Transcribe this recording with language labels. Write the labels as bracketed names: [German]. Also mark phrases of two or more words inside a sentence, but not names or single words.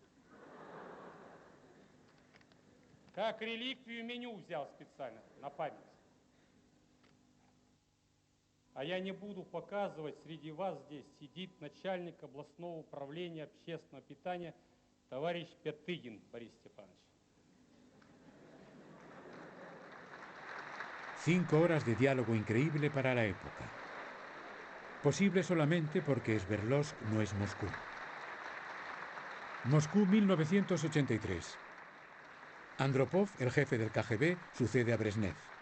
[Russian] Как реликвию меню взял специально, на память. А я не буду показывать, среди вас здесь сидит начальник областного управления общественного питания товарищ Пятыгин Борис Степанович. [Spanish] 5 horas de diálogo increíble para la época. Posible solamente porque Sverdlovsk no es Moscú. Moscú, 1983. Andropov, el jefe del KGB, sucede a Brezhnev.